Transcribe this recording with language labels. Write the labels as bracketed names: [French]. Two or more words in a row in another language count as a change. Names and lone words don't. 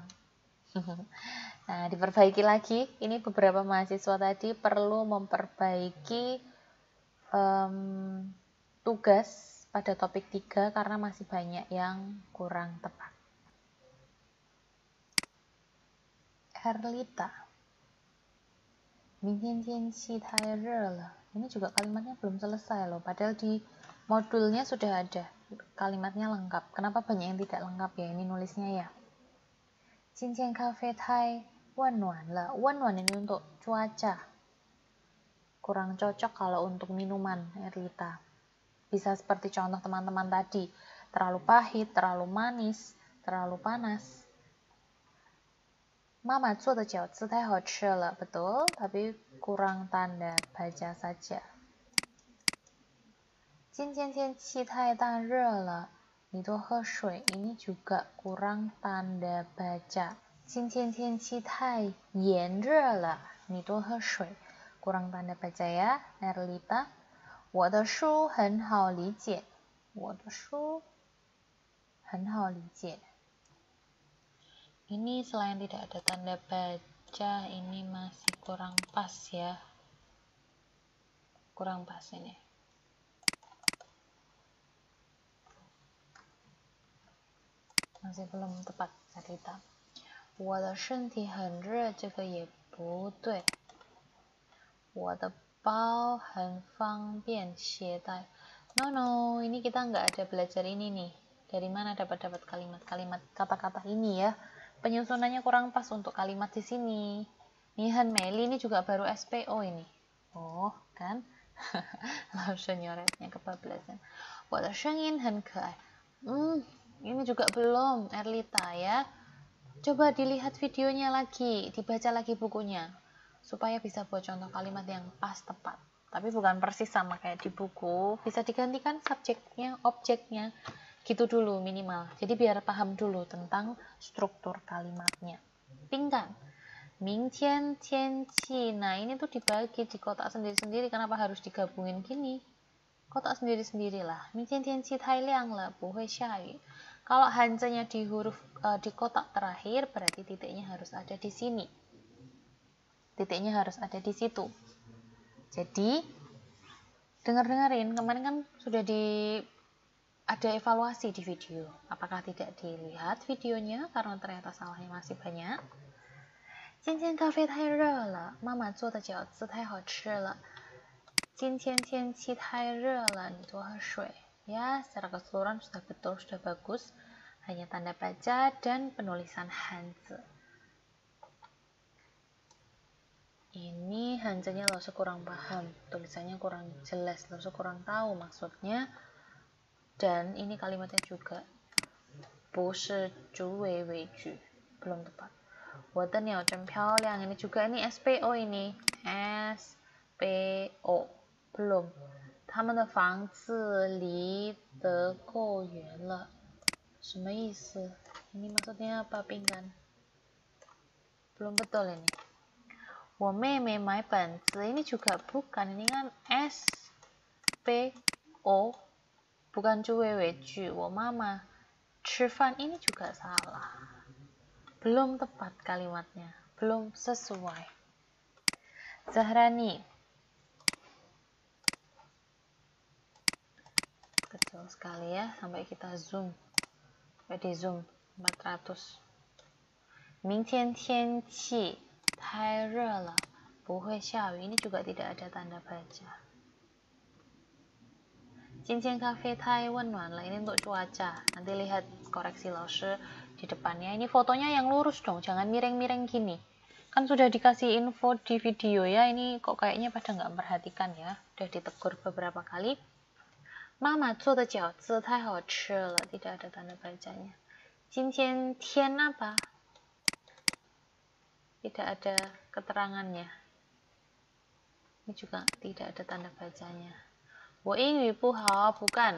[Indonesian] Nah, diperbaiki lagi. Ini beberapa mahasiswa tadi perlu memperbaiki tugas pada topik 3 karena masih banyak yang kurang tepat. Erlita. [Chinese] 明天天气太热了. [Indonesian] Ini juga kalimatnya belum selesai loh, padahal di modulnya sudah ada kalimatnya lengkap. Kenapa banyak yang tidak lengkap ya? Ini nulisnya ya. [Chinese] 今天咖啡太温暖了. [Indonesian] 温暖 ini untuk cuaca. Kurang cocok kalau untuk minuman, Erlita. Bisa seperti contoh teman-teman tadi. Terlalu pahit, terlalu manis, terlalu panas. [Chinese] Mama 做的饺子太好吃了. [Indonesian] Betul, tapi kurang tanda baca saja. [Chinese] 今天天气太大热了, 你多喝水. [Indonesian] Ini juga kurang tanda baca. [Chinese] 今天天气太炎热了, 你多喝水. [Indonesian] Kurang tanda baca ya, Erlita. [Chinese] 我的书很好理解. 我的书很好理解. [Indonesian] Ini selain tidak ada tanda baca, ini masih kurang pas ya. Kurang pas ini. Masih belum tepat cerita. [Chinese] 我的身体很热，这个也不对。我的包很方便携带。 [Indonesian] No, ini kita nggak ada belajar ini nih. Dari mana dapat kalimat-kalimat kata-kata ini ya? Penyusunannya kurang pas untuk kalimat di sini. Nihan Meli ini juga baru SPO ini. Oh, kan? Langsung nyoretnya kebablasan. [Chinese] 我的声音很可爱. [Indonesian] Ini juga belum, Erlita ya. Coba dilihat videonya lagi, dibaca lagi bukunya. Supaya bisa buat contoh kalimat yang pas tepat. Tapi bukan persis sama kayak di buku. Bisa digantikan subjeknya, objeknya. Gitu dulu minimal. Jadi biar paham dulu tentang struktur kalimatnya. Pingkan. [Chinese] 明天天气. [Indonesian] Nah, ini tuh dibagi di kotak sendiri-sendiri. Kenapa harus digabungin gini? Kotak sendiri-sendirilah. [Chinese] 明天天气太亮了，不会下雨. [Indonesian] Kalau hanzanya di huruf di kotak terakhir, berarti titiknya harus ada di sini. Titiknya harus ada di situ. Jadi, dengar-dengarin. Kemarin kan sudah ada evaluasi di video. Apakah tidak dilihat videonya karena ternyata salahnya masih banyak? [Chinese] 今天咖啡太热了，妈妈做的饺子太好吃了。今天天气太热了，你多喝水. [Indonesian] Ya, secara keseluruhan sudah betul, sudah bagus. Hanya tanda baca dan penulisan hanzi. Ini hanzinya Laoshi kurang paham, tulisannya kurang jelas, Laoshi kurang tahu maksudnya. Dan ini kalimatnya juga [Chinese] 不是主谓谓句, [Indonesian] belum tepat. [Chinese] 我的鸟真漂亮, [Indonesian] ini juga ini SPO ini. SPO, belum. [Chinese] 他们的房子离得够远了. 什么意思? [Indonesian] Ini maksudnya apa, pinggan? Belum betul ini. [Chinese] 我妹妹买本子 [Indonesian] ini juga bukan, ini kan S P O bukan [Chinese] 主谓谓句。我妈妈吃饭 [Indonesian] ini juga salah. Belum tepat kalimatnya, belum sesuai. Zahrani. Kecil sekali ya, sampai kita zoom. Sampai di zoom 400. [Chinese] 明天天气太热了，不会下雨. [Indonesian] Ini juga tidak ada tanda baca. [Chinese] 今天咖啡太温暖了. [Indonesian] Ini untuk cuaca. Nanti lihat koreksi laoshi di depannya. Ini fotonya yang lurus dong, jangan miring-miring gini. Kan sudah dikasih info di video ya, ini kok kayaknya pada nggak memperhatikan ya. Udah ditegur beberapa kali. [Chinese] Mama 做的饺子太好吃了. [Indonesian] Tidak ada tanda bacanya. [Chinese] 今天天 apa? [Indonesian] Tidak ada keterangannya. Ini juga tidak ada tanda bacanya. [Chinese] 我英语不好 bukan.